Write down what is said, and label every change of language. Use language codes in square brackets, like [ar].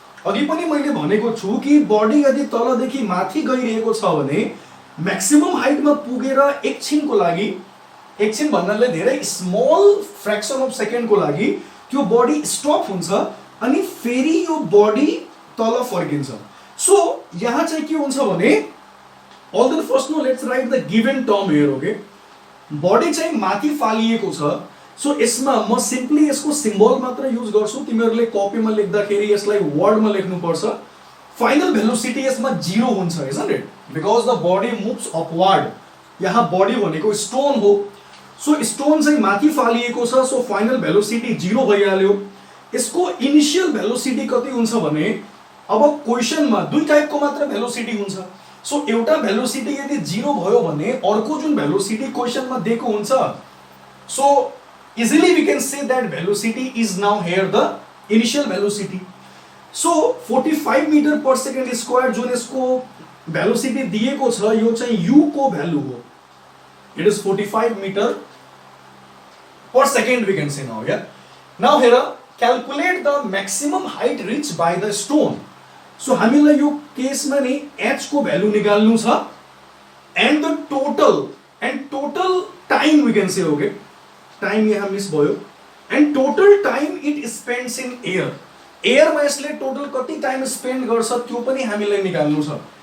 [ne] अघि पनि मैले भनेको छु कि बडी यदि तलदेखि माथि गइरहेको छ भने म्याक्सिमम हाइटमा पुगेर एकछिनको लागि, एकछिन भन्नाले धेरै स्मल फ्र्याक्सन अफ सेकेन्डको लागि त्यो बडी स्टप हुन्छ अनि फेरि यो बडी तल फर्किन्छ। [en] सो यहाँ चाहिँ के हुन्छ भने although first no let's write the given term here. [ne] Okay, body चाहिँ माथि फालिएको छ। सो यसमा म सिम्पली यसको सिम्बल मात्र युज गर्छु। तिमीहरूले कपीमा लेख्दाखेरि यसलाई वर्डमा लेख्नु पर्छ। फाइनल भेलोसिटी यसमा 0 हुन्छ, isn't it? [en] Because the body moves upward. [ne] यहाँ बडी भनेको स्टोन हो, सो स्टोन चाहिँ माथि फालिएको छ, सो फाइनल भेलोसिटी 0 भइहाल्यो। यसको इनिशियल भेलोसिटी कति हुन्छ भने अब क्वेशनमा दुई टाइपको मात्र भेलोसिटी हुन्छ। सो एउटा भेलोसिटी यदि 0 भयो भने अर्को जुन भेलोसिटी क्वेशनमा दिएको हुन्छ, so easily we can say that velocity is now here the initial velocity. So 45 metre per second square जुन यसको भेलोसिटी दिएको छ यो चाहिँ u को भ्यालु हो। [en] It is 45 metre per second we can say now. Yeah. Now here calculate the maximum height reached by the stone. So हामीलाई यो केसमा नि h को value निकाल्नु छ and the total time we can say, okay, time यहाँ miss भयो, and total time it spends in air. [ne] एयरमा यसले टोटल कति टाइम स्पेन्ड गर्छ त्यो पनि हामीलाई निकाल्नु छ।